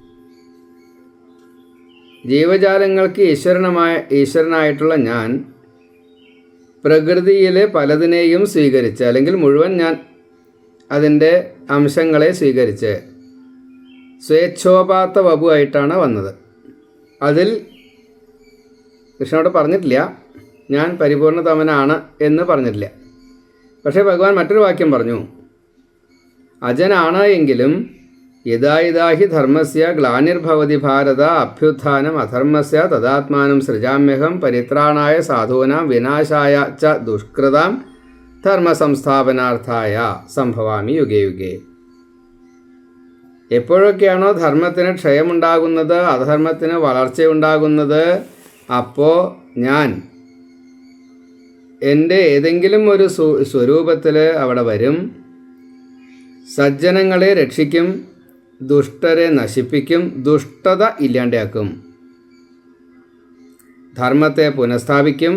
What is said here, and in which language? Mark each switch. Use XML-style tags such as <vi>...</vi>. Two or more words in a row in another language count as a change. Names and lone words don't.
<ml>ജീവജാലങ്ങൾക്ക് ഈശ്വരനായിട്ടുള്ള ഞാൻ പ്രകൃതിയിലെ പലതിനെയും സ്വീകരിച്ച്, അല്ലെങ്കിൽ മുഴുവൻ ഞാൻ അതിൻ്റെ അംശങ്ങളെ സ്വീകരിച്ച് സ്വേച്ഛോപാത്ത വപുവായിട്ടാണ് വന്നത്. അതിൽ കൃഷ്ണനോട് പറഞ്ഞിട്ടില്ല ഞാൻ പരിപൂർണതമനാണ് എന്ന് പറഞ്ഞിട്ടില്ല. പക്ഷേ ഭഗവാൻ മറ്റൊരു വാക്യം പറഞ്ഞു, അജനാണ് എങ്കിലും</ml> <sa>യഥാ ധർമ്മസ്യ ഗ്ലാനിർഭവതി ഭാരത അഭ്യുത്ഥാനം അധർമ്മസ്യ തദാത്മാനം സൃജാമ്യഹം പരിത്രാണായ സാധൂനാം വിനാശായ ച ദുഷ്കൃതാം ധർമ്മസംസ്ഥാപനാർത്ഥായ സംഭവാമി യുഗേ യുഗേ.</sa> <ml>എപ്പോഴൊക്കെയാണോ ധർമ്മത്തിന് ക്ഷയമുണ്ടാകുന്നത്, അധർമ്മത്തിന് വളർച്ചയുണ്ടാകുന്നത്, അപ്പോൾ ഞാൻ എൻ്റെ ഏതെങ്കിലും ഒരു സ്വരൂപത്തിൽ അവിടെ വരും. സജ്ജനങ്ങളെ രക്ഷിക്കും, ദുഷ്ടരെ നശിപ്പിക്കും, ദുഷ്ടത ഇല്ലാണ്ടാക്കും, ധർമ്മത്തെ പുനഃസ്ഥാപിക്കും.</ml>